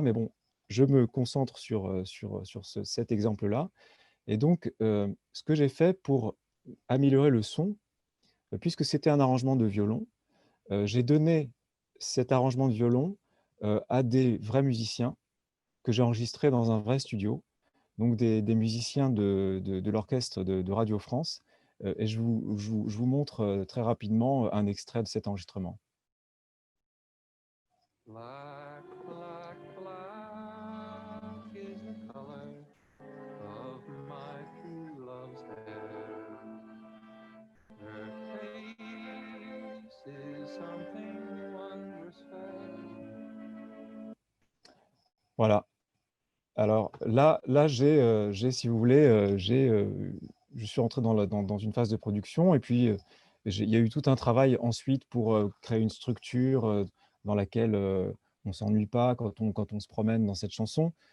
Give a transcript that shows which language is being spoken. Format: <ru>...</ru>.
<fr>Mais bon, je me concentre sur cet exemple-là, et donc ce que j'ai fait pour améliorer le son, puisque c'était un arrangement de violon, j'ai donné cet arrangement de violon, à des vrais musiciens que j'ai enregistrés dans un vrai studio, donc des musiciens de l'orchestre de Radio France, et je vous montre, très rapidement un extrait de cet enregistrement.</fr> <en>Black, black, black is the color of my true love's hair. Her face is something wondrous fair.</en> <fr>Voilà. Alors là si vous voulez, je suis entré dans une phase de production et puis il y a eu tout un travail ensuite pour créer une structure dans laquelle on ne s'ennuie pas quand on se promène dans cette chanson.</fr>